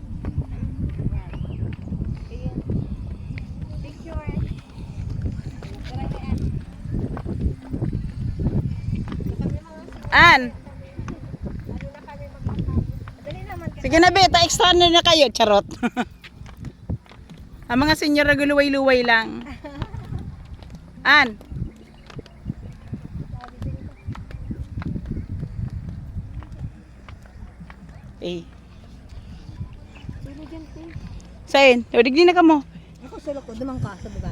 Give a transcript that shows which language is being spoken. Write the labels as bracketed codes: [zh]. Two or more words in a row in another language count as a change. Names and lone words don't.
[tl] Ayan. Picture. An! Dali naman. Sige na, beta. Extra na kayo, charot. Ang mga senior na guluway-luway lang. An! Eh. Sino dyan, te? [bik] Sain, digdi na ka mo. Ako solo ko. Dumang ka sa baba.